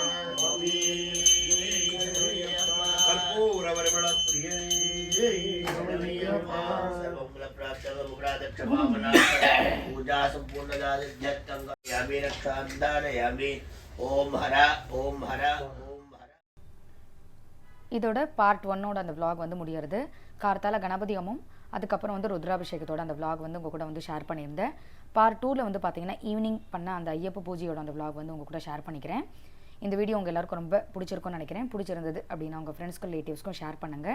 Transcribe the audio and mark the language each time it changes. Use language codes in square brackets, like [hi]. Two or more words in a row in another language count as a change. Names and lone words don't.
[sa] कर्पूरवर्मण प्रिये पूजा संपूर्णयामि रक्षांदानयामि ओम हर ओम हर ओम हर. [ta] இதோட பார்ட் 1ஓட அந்த vlog வந்து முடியறது. கார்த்தால கணபதி ஹோமம், அதுக்கப்புறம் வந்து ருத்ராபிஷேகத்தோட அந்த vlog வந்து உங்கள் கூட வந்து ஷேர் பண்ணியிருந்தேன். பார்ட் 2ல வந்து பார்த்தீங்கன்னா ஈவினிங் பண்ண அந்த ஐயப்ப பூஜையோட அந்த vlog வந்து உங்கள் கூட ஷேர் பண்ணிக்கிறேன். இந்த வீடியோ உங்கள் எல்லாருக்கும் ரொம்ப பிடிச்சிருக்கும்னு நினைக்கிறேன். பிடிச்சிருந்தது அப்படின்னா உங்கள் ஃப்ரெண்ட்ஸ்க்கும் ரிலேட்டிவ்ஸ்க்கும் ஷேர் பண்ணுங்கள்.